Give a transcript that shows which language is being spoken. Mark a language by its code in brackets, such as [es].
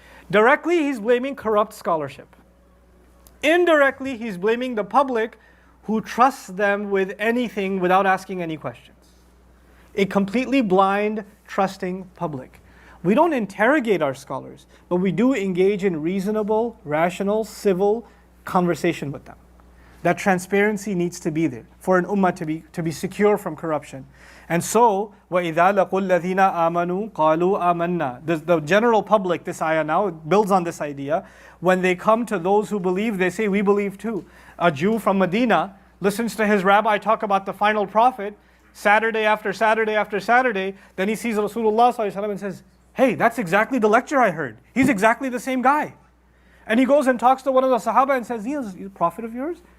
[en] Directly, He's blaming corrupt scholarship. Indirectly, He's blaming the public who trusts them with anything without asking any questions. A completely blind, trusting public. We don't interrogate our scholars, but we do engage in reasonable, rational, civil conversation with them. That transparency needs to be there for an ummah to be secure from corruption. And so, [ar] وَإِذَا لَقُوا الَّذِينَ آمَنُوا قَالُوا آمَنَّا. [en] The general public, this ayah now builds on this idea. When they come to those who believe, they say, we believe too. A Jew from Medina listens to his rabbi talk about the final prophet, Saturday after Saturday after Saturday. Then he sees Rasulullah ﷺ and says, hey, that's exactly the lecture I heard. He's exactly the same guy. And he goes and talks to one of the Sahaba and says, he's a prophet of yours?